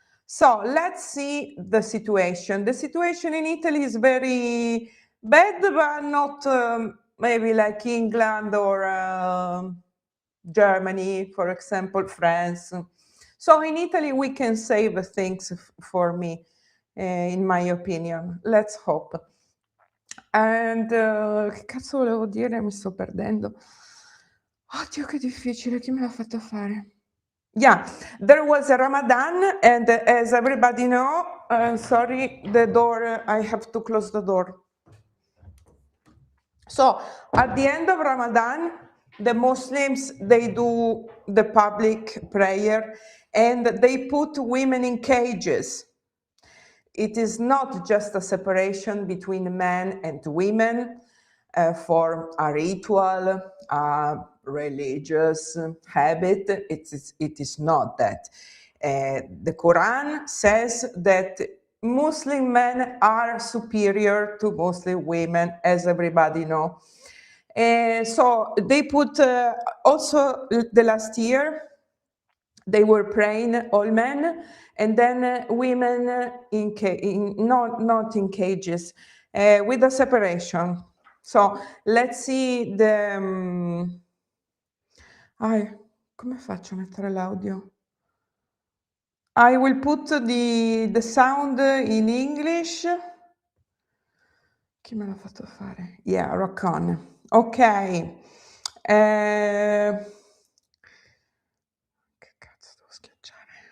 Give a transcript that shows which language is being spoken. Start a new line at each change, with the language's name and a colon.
English: So let's see the situation. The situation in Italy is very bad, but not maybe like England or Germany, for example, France. So in Italy we can save things for me, in my opinion. Let's hope.
Italian: And che cazzo volevo dire? Mi sto perdendo. Oddio, che difficile, chi me l'ha fatto fare?
English: Yeah, there was a Ramadan, and as everybody know, sorry, the door, I have to close the door. So at the end of Ramadan, the Muslims, they do the public prayer, and they put women in cages. It is not just a separation between men and women for a ritual, a religious habit. It is not that. The Quran says that Muslim men are superior to Muslim women, as everybody knows. So they put also the last year, they were praying all men, and then women not in cages, with a separation. So let's see the.
Italian: Come faccio a mettere l'audio?
English: I will put the sound in English.
Italian: Chi me l'ha fatto fare?
English: Yeah, rock on.
Italian: Ok. Che cazzo devo schiacciare?